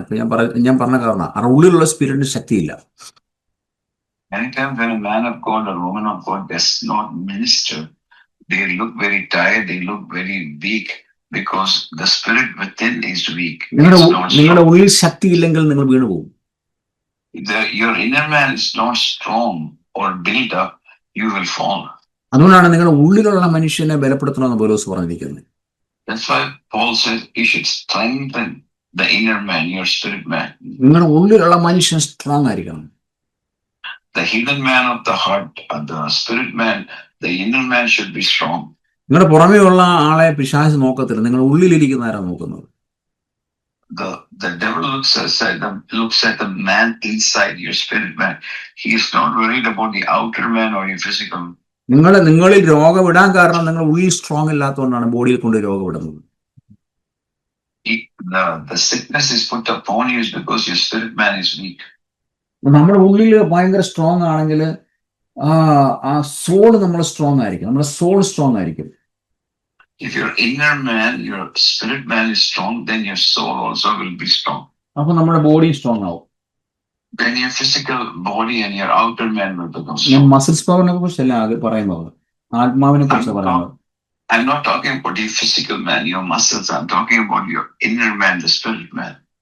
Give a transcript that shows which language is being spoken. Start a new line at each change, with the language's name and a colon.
Malayalam: ഇപ്പൊ ഞാൻ പറഞ്ഞ കാരണം ഉള്ളിലുള്ള സ്പിരിറ്റിന് ശക്തിയില്ല.
English: Anytime when a man of God or woman of God does not minister, they look very tired, they look very weak, because the spirit within is weak.
Malayalam: നിങ്ങളുടെ ഉള്ളിൽ ശക്തി ഇല്ലെങ്കിൽ നിങ്ങൾ വീണുപോകും.
English: Your inner man is not strong or built up, you will fall.
Malayalam: അതുകൊണ്ടാണ് നിങ്ങളുടെ ഉള്ളിലുള്ള മനുഷ്യനെ ബലപ്പെടുത്തണമെന്ന് പൗലോസ് പറഞ്ഞിരിക്കുന്നത്.
English: That's why Paul says you should strengthen the inner man, your spirit man.
Malayalam: നിങ്ങളുടെ ഉള്ളിലുള്ള മനുഷ്യൻ സ്ട്രോങ് ആയിരിക്കണം.
English: The hidden man of the heart, the spirit man, the inner man should be strong.
Malayalam: നിങ്ങളുടെ പുറമേ ഉള്ള ആളെ പിശാച് നോക്കത്തില്ല, നിങ്ങളുടെ ഉള്ളിലിരിക്കുന്ന ആരാ നോക്കുന്നത്.
English: The devil looks at the man inside your spirit man. He is not worried about the outer man or your physical.
Malayalam: നിങ്ങളിൽ രോഗം ഇടാൻ കാരണം നിങ്ങൾ ഉള്ളിൽ സ്ട്രോങ് ഇല്ലാത്തതുകൊണ്ടാണ് ബോഡിയിൽ കൊണ്ട് രോഗം ഇടുന്നത്.
English: The sickness is put upon you is because your spirit man is weak.
Malayalam: നമ്മുടെ ഉള്ളിൽ ഭയങ്കര സ്ട്രോങ് ആണെങ്കിൽ ആ സോൾ നമ്മൾ സ്ട്രോങ് ആയിരിക്കും, നമ്മുടെ സോൾ സ്ട്രോങ് ആയിരിക്കും.
English: If your inner man, your spirit man is strong, then your soul also will be strong.
Malayalam: അപ്പൊ നമ്മുടെ ബോഡി സ്ട്രോങ് ആവും.
English: Then your physical body and your outer man will become
Malayalam: ഞാൻ
English: strong.
Malayalam: Muscles പവറിനെ കുറിച്ചല്ല പറയുന്നത്, ആത്മാവിനെ കുറിച്ച് പറയുന്നത്.
English: I'm not talking about your physical man, your muscles. I'm talking about your inner man, the spirit man.